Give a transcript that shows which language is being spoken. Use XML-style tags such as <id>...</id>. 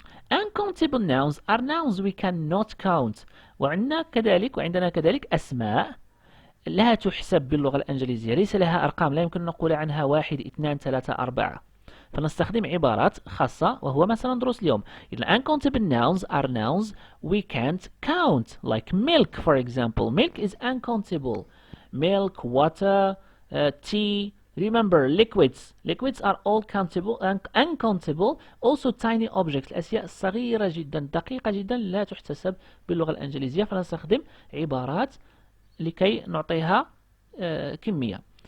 <en>uncountable nouns are nouns we cannot count.</en> <ar>وعندنا كذلك أسماء لا تحسب باللغة الإنجليزية. ليس لها أرقام. لا يمكن نقول عنها 1 2 3 4. فنستخدم عبارات خاصة وهو ما سندرس اليوم.</ar> <en>uncountable nouns are nouns we can't count, like milk for example. milk is uncountable. milk, water, tea. remember liquids are all countable and uncountable. also tiny objects</en> <ar>الأشياء صغيرة جدا دقيقة جدا لا تحتسب باللغة الإنجليزية. فنستخدم عبارات لكي نعطيها كمية.</ar>